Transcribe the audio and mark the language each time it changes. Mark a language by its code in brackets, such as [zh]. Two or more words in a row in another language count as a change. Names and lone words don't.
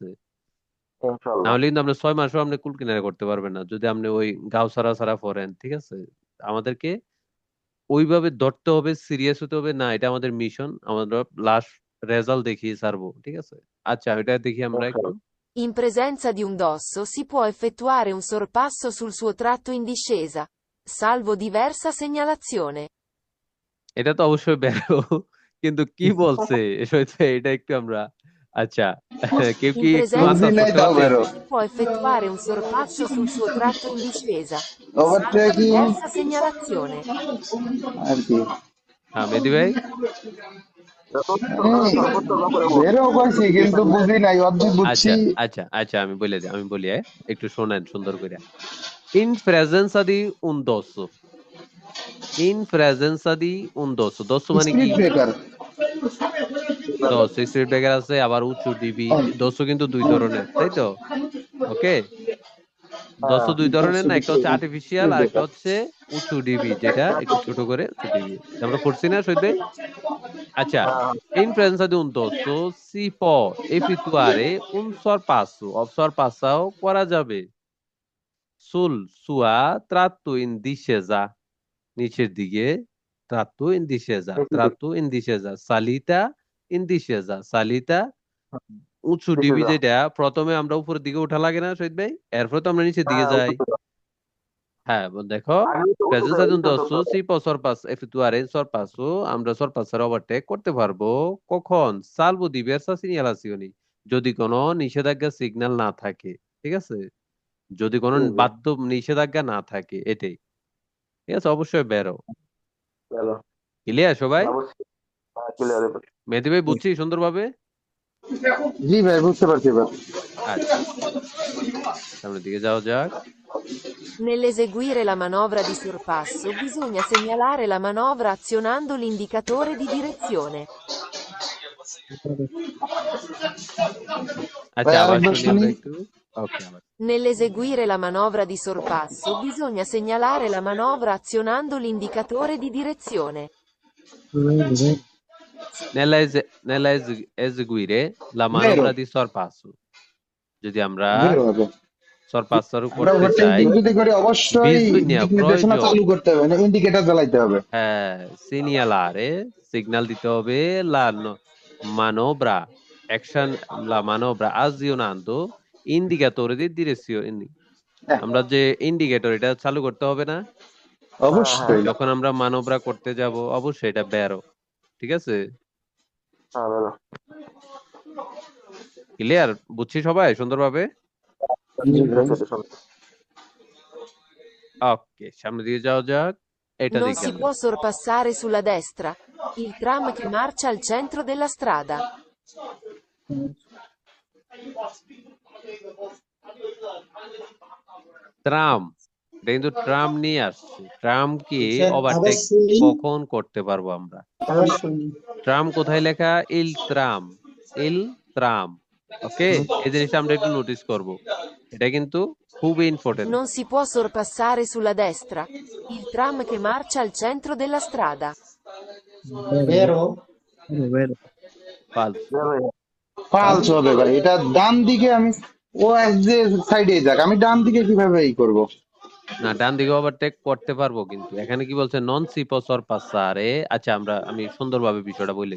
[bn] ইনশাল্লাহ। নাহলে কিন্তু আপনি 6 মাসও আপনি কুল কিনারা করতে পারবেন না, যদি আপনি ওই গাও সারা সারা পড়েন, ঠিক আছে? আমাদেরকে ওইভাবে ধরতে হবে, সিরিয়াস হতে হবে না, এটা আমাদের মিশন, আমরা লাস্ট রেজাল্ট দেখিয়ে ছাড়বো, ঠিক আছে? আচ্ছা, এটা দেখি আমরা একটু। ইনশাল্লাহ। [it] In presenza di un dosso si può effettuare un sorpasso sul suo tratto in discesa, salvo diversa segnalazione. [bn] এটা তো অবশ্যই বেরো, কিন্তু কি বলছে এটা একটু আমরা, আচ্ছা, কেউ [it] In [bn] কি একটু [it] presenza [bn] বুঝি আন্দাজ [it] di [bn] নাই করতে [it] un [bn] তাও পারবেন? বেরো। [it] dosso si può effettuare un sorpasso sul suo tratto in discesa, salvo [bn] ওভারটেকিং [it] diversa segnalazione. [bn] আর কি, হ্যাঁ, মেহেদী ভাই। সর্বোচ্চ করে বল। বেরো কইছি কিন্তু বুঝি নাই, অর্ধেক বুঝছি। আচ্ছা আচ্ছা আচ্ছা, আমি বলি, একটু শোনেন সুন্দর করে। [it] in presenza di un dosso, in presenza di un dosso, [bn] দোসো মানে কি? স্পিড ব্রেকার। দোসো স্পিড ব্রেকার আছে, আবার উঁচু ডিবি। দোসো কিন্তু দুই ধরনের, তাই তো? ওকে, দোসো দুই ধরনের না, একটা হচ্ছে আর্টিফিশিয়াল আর একটা হচ্ছে উঁচু ডিবি, যেটা একটু ছোট করে উঁচু ডিবি। আমরা পড়ছি না শহীদ ভাই? আচ্ছা, [it] in presenza di un dosso si può effettuare un sorpasso [bn] করা যাবে [it] sul sua tratto in discesa, [bn] নিচের দিকে, [it] tratto in discesa, salita [bn] উঁচু ডিবি, যেটা প্রথমে আমরা উপরের দিকে উঠা লাগে না শহীদ ভাই, এরপর তো আমরা নিচের দিকে যাই। হ্যাঁ, দেখো, [it] presenza di un dosso si può effettuare il sorpasso, [bn] আমরা sorpassare ওভারটেক করতে পারবো কখন? [it] salvo diversa segnalazioni, [bn] যদি কোনো নিষেধাজ্ঞা সিগন্যাল না থাকে, ঠিক আছে? যদি কোনো বাধ্য নিষেধাজ্ঞা না থাকে, এটাই, ঠিক আছে? অবশ্যই বেরো। ক্লিয়ার সবাই? মেহেদী ভাই, বুঝছি সুন্দরভাবে? জি ভাই, বুঝতে পারছি এবার। আচ্ছা, সামনের দিকে যাওয়া যাক। [it] Nell'eseguire la manovra di sorpasso bisogna segnalare la manovra azionando l'indicatore di direzione. [bn] আচ্ছা, ভাই আবার আরেকবার শুনি শুনি। আমরা একটু। ওকে, আবার। [it] Nell'eseguire la manovra di sorpasso bisogna segnalare la manovra azionando l'indicatore di direzione. Nella eseguire la manovra di sorpasso, [bn] যদি আমরা বেরো হবে। সরপাসারও আমরা করতে চাই ওভারটেকিং যদি করি অবশ্যই [it] bisogna [bn] দিক নির্দেশনা [it] proprio [bn] চালু করতে হবে, ইন্ডিকেটর জ্বালাইতে হবে। [it] segnalare, signal [bn] দিতে হবে [it] manovra, action, la manovra azionando indicatore di direzione। [bn] হ্যাঁ, আমরা যে ইন্ডিকেটর এটা চালু করতে হবে না, অবশ্যই। যখন আমরা মানবরা করতে যাব অবশ্যই এটা বেরো। ঠিক আছে, দাদা ক্লিয়ার? বুঝছি সবাই সুন্দরভাবে? জি ঠিক ভাই। আছে, এটা শোনো। ওকে, সামনে দিয়ে যাওয়া যাক। এটা [it] Non [bn] দেখি [it] si [bn] আমরা। [it] può sorpassare sulla destra. Il tram che marcia al centro della strada. [bn] ট্রাম, এটা কিন্তু ট্রাম নিয়ে আসছে। ট্রাম কি স্যার আবার ওভারটেক শুনি, কখন করতে পারবো আমরা? আবার শুনি। ট্রাম কোথায় লেখা? [it] il tram, il tram. [bn] ওকে, এই জিনিসটা আমরা একটু নোটিস করব, এটা কিন্তু খুবই ইম্পর্টেন্ট। [it] Non si può sorpassare sulla destra. Il tram che marcia al centro della strada. [bn] বেরো বেরো। ফালস। ফালস হবে ভাই, এটা ডান দিকে আমি, ও এক যে সাইডে যাক, আমি ডান দিকে কিভাবে করব? না, ডান দিকে ওভারটেক করতে পারবো, কিন্তু এখানে কি বলছে? [it] non si può sorpassare. [bn] আচ্ছা, আমি সুন্দরভাবে বিষয়টা বলি।